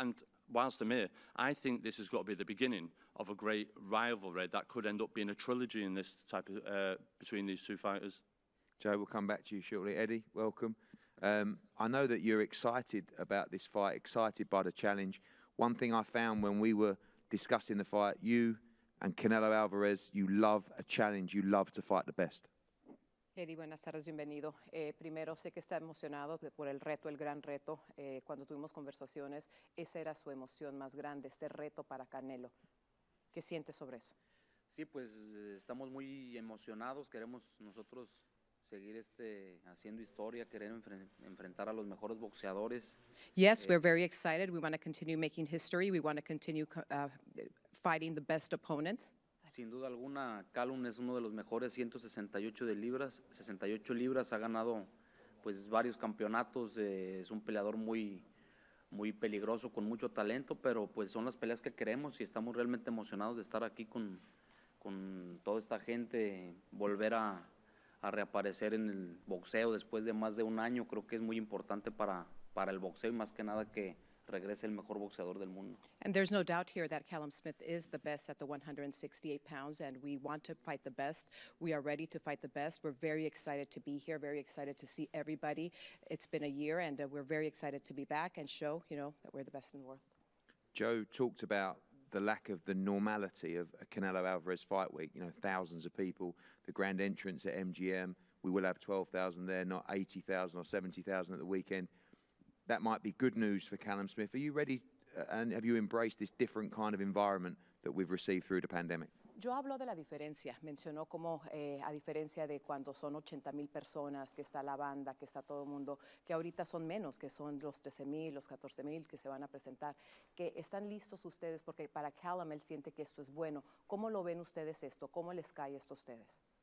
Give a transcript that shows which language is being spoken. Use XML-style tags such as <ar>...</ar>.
<en>And whilst I'm here, I think this has got to be the beginning of a great rivalry that could end up being a trilogy in this type of between these two fighters. Joe, we'll come back to you shortly. Eddy, welcome. I know that you're excited about this fight, excited by the challenge. One thing I found when we were discussing the fight, you and Canelo Alvarez, you love a challenge, you love to fight the best.</en> <es>Eddy, buenas tardes, bienvenido. Primero, sé que está emocionado por el reto, el gran reto. Cuando tuvimos conversaciones, esa era su emoción más grande, este reto para Canelo. ¿Qué sientes sobre eso? Sí, pues estamos muy emocionados, queremos nosotros seguir haciendo historia, querer enfrentar a los mejores boxeadores.</es> <en>Yes, we're very excited. We want to continue making history. We want to continue fighting the best opponents.</en> <es>Sin duda alguna, Callum es uno de los mejores 168 de libras, 68 libras, ha ganado pues varios campeonatos, es un peleador muy peligroso, con mucho talento, pero pues son las peleas que queremos y estamos realmente emocionados de estar aquí con toda esta gente, volver a reaparecer en el boxeo después de más de un año. Creo que es muy importante para el boxeo y más que nada que regrese el mejor boxeador del mundo.</es> <en>And there's no doubt here that Callum Smith is the best at the 168 pounds, and we want to fight the best. We are ready to fight the best. We're very excited to be here, very excited to see everybody. It's been a year, and we're very excited to be back and show, that we're the best in the world. Joe talked about the lack of the normality of a Canelo Alvarez fight week. Thousands of people, the grand entrance at MGM. We will have 12,000 there, not 80,000 or 70,000 at the weekend. That might be good news for Callum Smith. Are you ready and have you embraced this different kind of environment that we've received through the pandemic?</en> <es>Yo hablo de la diferencia, mencionó como a diferencia de cuando son 80,000 personas, que está la banda, que está todo el mundo, que ahorita son menos, que son los 13,000, los 14,000 que se van a presentar, que están listos ustedes porque para Callum él siente que esto es bueno. ¿Cómo lo ven ustedes esto? ¿Cómo les cae esto a ustedes?</es>